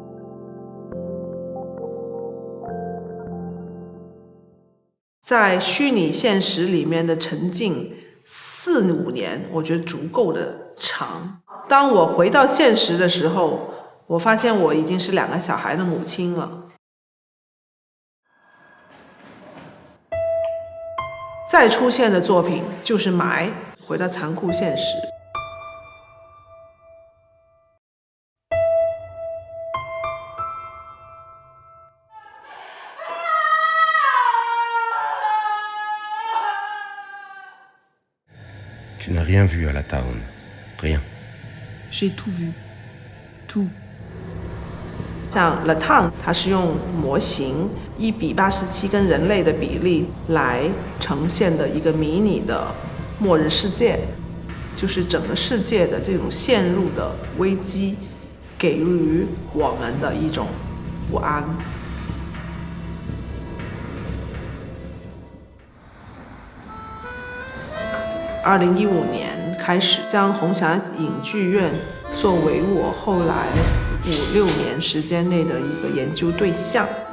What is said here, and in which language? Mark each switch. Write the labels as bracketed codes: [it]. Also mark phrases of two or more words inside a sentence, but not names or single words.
[zh] 在虚拟现实里面的沉浸4、5年，我觉得足够的长。当我回到现实的时候，我发现我已经是2个小孩的母亲了。再出现的作品就是埋，回到残酷现实。 [fr] Tu n'as rien vu à la town. Rien. J'ai tout vu. Tout. [zh] 像 La Town， 它是用模型1:87跟人类的比例来呈现的一个迷你的末日世界，就是整个世界的这种陷入的危机，给予我们的一种不安。2015年开始将红霞影剧院作为我后来5-6年时间内的一个研究对象。